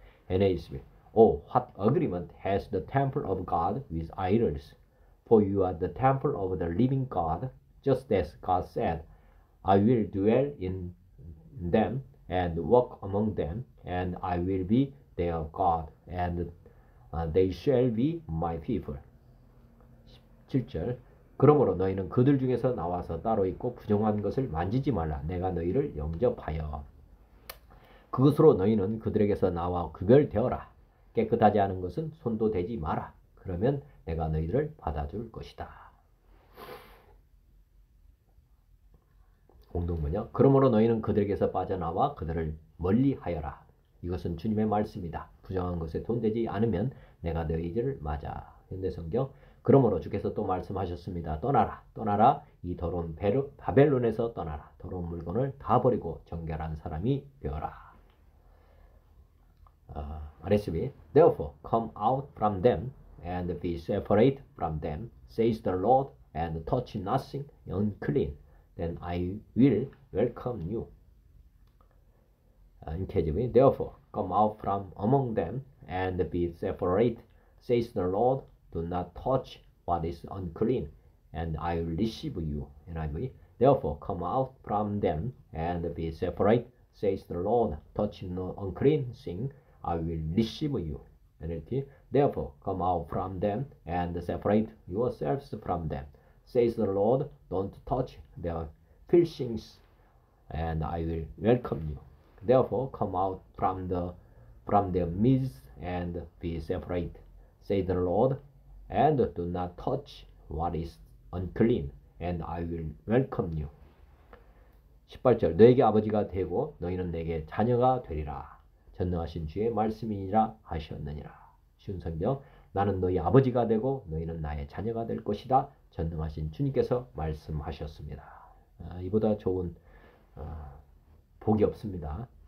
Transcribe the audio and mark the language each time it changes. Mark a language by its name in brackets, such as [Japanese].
[English] NASB Oh, what agreement has the temple of God with idols? For you are the temple of the living God, just as God said, I will dwell in them and walk among them, and I will be their God, and they shall be my people. [Korean] 7절 그러므로 너희는 그들 중에서 나와서 따로 있고 부정한 것을 만지지 말라. 내가 너희를 영접하여 그것으로 너희는 그들에게서 나와 구별되어라. 깨끗하지 않은 것은 손도 대지 마라. 그러면 내가 너희들을 받아줄 것이다. 공동번역 그러므로 너희는 그들에게서 빠져나와 그들을 멀리하여라. 이것은 주님의 말씀이다. 부정한 것에 손대지 않으면 내가 너희들을 맞아. 현대성경 그러므로 주께서 또 말씀하셨습니다. 떠나라. 이 더러운 바벨론에서 떠나라. 더러운 물건을 다 버리고 정결한 사람이 되어라. [English] RSV Therefore come out from them and be separate from them, says the Lord, and touch nothing unclean. Then I will welcome you. NKJV Therefore come out from among them and be separate, says the Lord. Do not touch what is unclean, and I will receive you. NIV Therefore come out from them and be separate, says the Lord. Touch no unclean thing, I will receive you. NLT Therefore come out from them and separate yourselves from them, says the Lord. Don't touch their filthings, and I will welcome you. Therefore come out from their midst and be separate, says the Lord, and do not touch what is unclean, and I will welcome you. [Korean] 18절 너에게 아버지가 되고 너희는 내게 자녀가 되리라. 전능하신 주의 말씀이니라 하셨느니라. 쉬운 성경 나는 너희 아버지가 되고 너희는 나의 자녀가 될 것이다. 전능하신 주님께서 말씀하셨습니다. 이보다 좋은 복이 없습니다.